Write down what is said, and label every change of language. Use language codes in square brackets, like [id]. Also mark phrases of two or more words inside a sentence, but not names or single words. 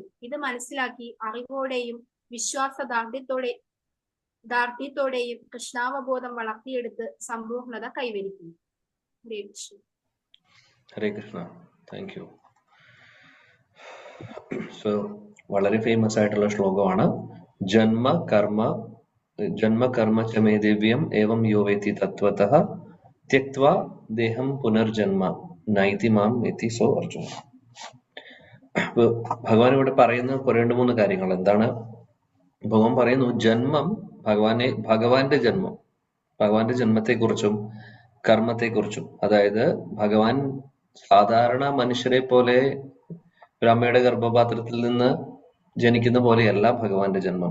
[ml] ഇത് മനസ്സിലാക്കി അറിവോടെയും ദാർഢ്യത്തോടെയും കൃഷ്ണാവബോധം വളർത്തിയെടുത്ത് സമ്പൂർണത കൈവരിക്കുന്നു. [sa] ഹരേ കൃഷ്ണ. ഹരേ കൃഷ്ണ. [en] thank you. [ml] സോ വളരെ ഫേമസ് ആയിട്ടുള്ള ശ്ലോകമാണ് [sa] ജന്മ കർമ്മ ച മേ ദിവ്യം ഏവം യോ വേത്തി തത്വതഃ ത്യക്ത്വാ ദേഹം പുനർജന്മ നൈതി മാം വേത്തി സോ അർജുന. [ml] ഭഗവാൻ ഇവിടെ പറയുന്ന 2-3 കാര്യങ്ങൾ എന്താണ്? ഭഗവാൻ പറയുന്നു ജന്മം, ഭഗവാന്റെ ജന്മത്തെക്കുറിച്ചും കർമ്മത്തെക്കുറിച്ചും. അതായത് ഭഗവാൻ സാധാരണ മനുഷ്യരെ പോലെ ഒരു അമ്മയുടെ ഗർഭപാത്രത്തിൽ നിന്ന് ജനിക്കുന്ന പോലെയല്ല ഭഗവാന്റെ ജന്മം.